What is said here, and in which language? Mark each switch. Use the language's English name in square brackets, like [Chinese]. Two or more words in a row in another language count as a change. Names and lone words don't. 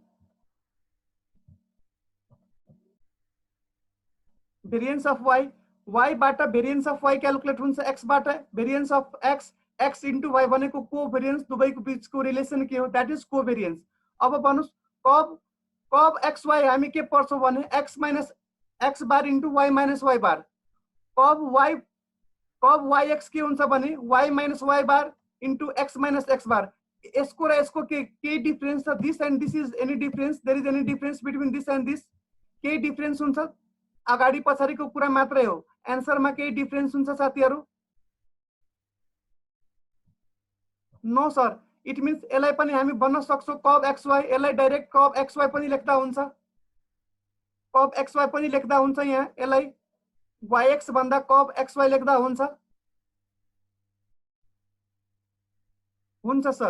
[English] variance of y, y [Nepali] बाट [English] variance of y calculate [Nepali] हुन्छ, एक्स बाट [English] variance of x, x into y [Nepali] भनेको कोभेरिएन्स, दुवैको बीचको रिलेसन के हो, [English] that is covariance. [Nepali] अब भन्नुस् [English] cov x y [Nepali] हामी के पढ्छौँ भने [English] x minus x bar into y minus y bar, cov y x [Nepali] के हुन्छ भने [English] y minus y bar into x minus x bar. [Nepali] यसको र यसको के डिफरेन्स छ, [English] this and this is any difference, there is any difference between this and this, [Nepali] के डिफरेन्स हुन्छ, अगाडि पछाडिको कुरा मात्रै हो, एन्सरमा केही डिफरेन्स हुन्छ साथीहरू? [English] no sir, it means [Nepali] यसलाई पनि हामी भन्न सक्छौँ [English] cov x y, [Nepali] यसलाई [English] direct cov x y [Nepali] पनि लेख्दा हुन्छ, [English] cov x y [Nepali] पनि लेख्दा हुन्छ, यहाँ यसलाई [English] y x [Nepali] भन्दा [English] cov x y [Nepali] लेख्दा हुन्छ सर।